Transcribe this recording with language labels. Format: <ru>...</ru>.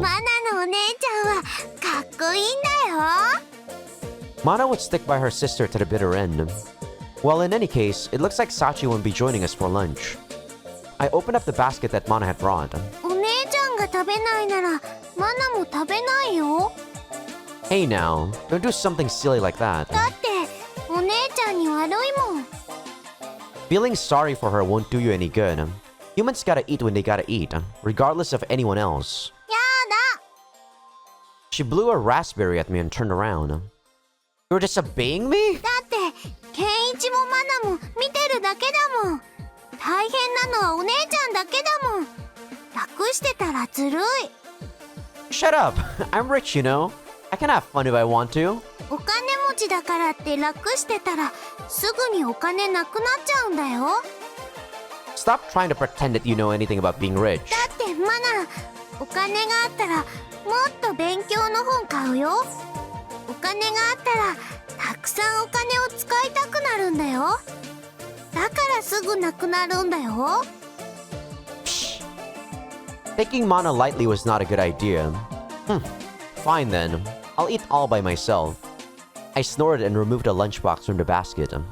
<ja>マナのお姉ちゃんはかっこいいんだよ</ja> <en>Mana would stick by her sister to the bitter end. Well, in any case, it looks like Sachi won't be joining us for lunch. I opened up the basket that Mana had brought.</en> <ja>お姉ちゃんが食べないならマナも食べないよ</ja> <en>Hey now, don't do something silly like that.</en> <ja>だってお姉ちゃんに悪いもん</ja> <en>Feeling sorry for her won't do you any good. Humans gotta eat when they gotta eat, regardless of anyone else.</en> <ja>やだ</ja> <en>She blew a raspberry at me and turned around. You're disobeying me?</en> <ja>だってケンイチもマナも見てるだけだもん大変なのはお姉ちゃんだけだもん楽してたらずるい</ja> <en>Shut up! I'm rich, you know. I can have fun if I want to.</en> <ja>お金持ちだからって楽してたらすぐにお金なくなっちゃうんだよ</ja> <en>Stop trying to pretend that you know anything about being rich.</en> <ja>だってマナお金があったらもっと勉強の本買うよお金があったらたくさんお金を使いたくなるんだよだからすぐなくなるんだよ</ja> <en>Psh. Taking mana lightly was not a good idea. Fine then. I'll eat all by myself. I snorted and removed a lunchbox from the basket.</en>